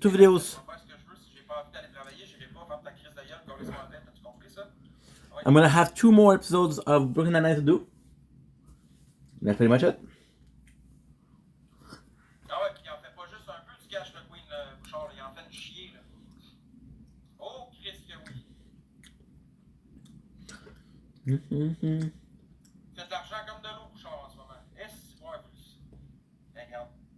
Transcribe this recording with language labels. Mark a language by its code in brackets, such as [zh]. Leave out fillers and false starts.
[fr] Je vais faire ce que je veux. Si j'ai pas envie d'aller travailler, j'irai pas faire ta crise de gueule comme les soirs. T'as-tu compris ça? Ouais. [en] I'm gonna have 2 more episodes of Brooklyn Nine-Nine to do. That's pretty much it. [fr] Ah ouais, puis il en fait pas juste un peu du cash, le Queen Bouchard, il en fait une chier, là. Oh, Christ que oui. Fait de l'argent comme de l'eau, Bouchard, en ce moment. Est-ce que ouais, plus? Ben, regarde.